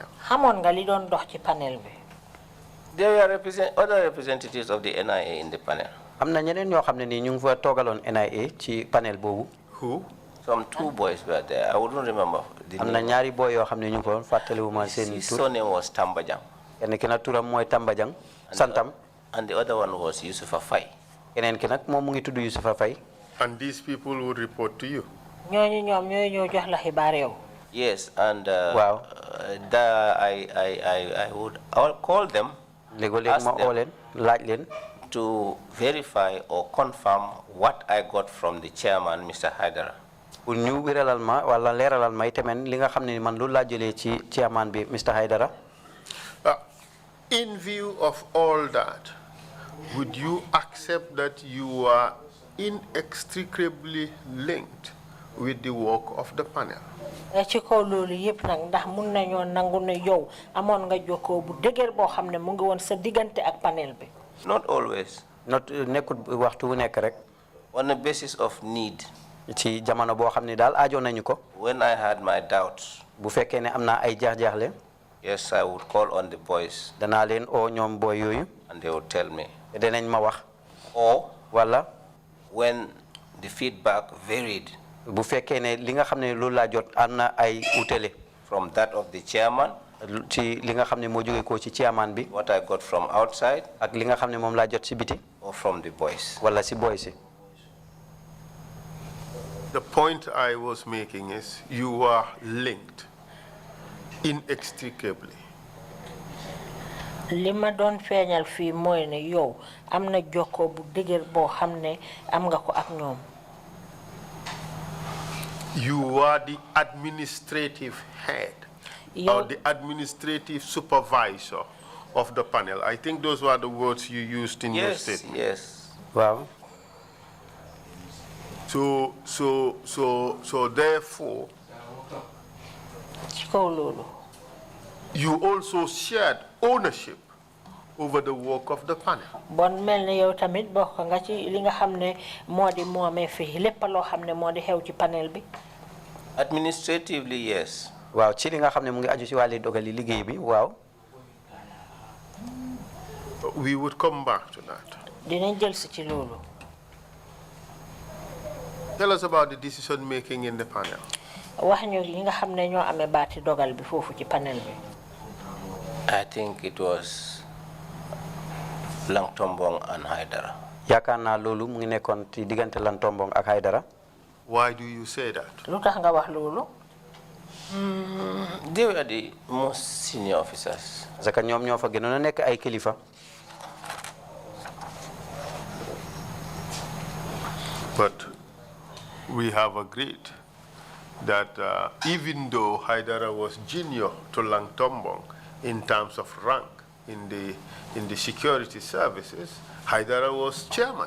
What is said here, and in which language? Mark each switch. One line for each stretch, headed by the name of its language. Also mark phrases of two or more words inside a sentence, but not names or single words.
Wolof: xamoon nga li doon dox ci panel bi.
English: There were other representatives of the NIA in the panel.
Wolof: am na ñeneen ñoo xam ne nii ñu ngi fa toogaloon NIA ci panel boobu.
English: Who? Some two boys were there. I wouldn't remember the
Wolof: am na
English: name.
Wolof: ñaari boy yoo xam ne ñu ngi fa woon fàttaliwuma seen
English: His
Wolof: tur.
English: surname was Tambajang.
Wolof: kenn ki nag turam mooy Tambajang santam.
English: And the other one was Yusufa Fay.
Wolof: keneen ki nag moom mu ngi tudd Yusufa Fay.
English: And these people would report to you.
Wolof: ñooñu ñoom ñooy ñoo jox la xibaar yow.
English: Yes, and
Wolof: Wow.
English: I would call them.
Wolof: léegi ma oo leen laaj leen.
English: To verify or confirm what I got from the chairman, Mr. Haidara.
Wolof: pour ñu wéralal ma wala leeralal ma itamit li nga xam ne man loolu laa jëlee ci chairman bi Mr. Haidara.
English: In view of all that, would you accept that you are inextricably linked with the work of the panel?
Wolof: ci kaw loolu yëpp nag ndax mun nañoo nangu ne yow amoon nga jokkoo bu dëgër boo xam ne mu ngi woon sa diggante ak panel bi.
English: Not always.
Wolof: nekkul waxtu wu nekk rek.
English: On the basis of need.
Wolof: ci jamono boo xam ne daal aajo nañu ko.
English: When I had my doubts.
Wolof: bu fekkee ne am naa ay jaax-jaaxle.
English: Yes, I would call on the boys.
Wolof: danaa leen oo ñoom boy yooyu.
English: And they would tell me.
Wolof: danañ ma wax.
English: Or.
Wolof: wala.
English: When the feedback varied.
Wolof: bu fekkee ne li nga xam ne loolu laa jot am na ay utele.
English: From that of the chairman.
Wolof: ci li nga xam ne moo jógee ko ci chairman bi.
English: What I got from outside.
Wolof: ak li nga xam ne moom laa jot ci biti.
English: Or from the boys.
Wolof: wala si boy si.
English: The point I was making is you are linked inextricably.
Wolof: li ma doon feeñal fii mooy ne yow am na jokkoo bu dëgër boo xam ne am nga ko ak ñoom.
English: You are the administrative head or the administrative supervisor of the panel. I think those were the words you used in your statement. Yes.
Wolof: Wow.
English: So therefore, you also shared ownership over the work of the panel.
Wolof: Bon melni yow tamit bokk nga ci li nga xamne modi momé fi lepp lo xamne modi xew ci panel bi.
English: Administratively, yes.
Wolof: Waaw ci li nga xamne mu ngi aju ci wali dogali liggéey bi waaw.
English: We would come back to that.
Wolof: Dinañ jël ci lolu.
English: Tell us about the decision making in the panel.
Wolof: Wax ñu li nga xamne ñoo amé baati dogal bi fofu ci panel bi.
English: I think it was Langtombong and Haidara.
Wolof: yaakaar naa loolu mu ngi nekkoon ci diggante Lantombong ak Haidara.
English: Why do you say that?
Wolof: lu tax nga wax loolu.
English: They were the most senior officers.
Wolof: parce que ñoom ñoo fa gënoon a nekk ay kilifa.
English: But we have agreed that even though Haidara was junior to Langtombong in terms of rank in the security services, Haidara was chairman.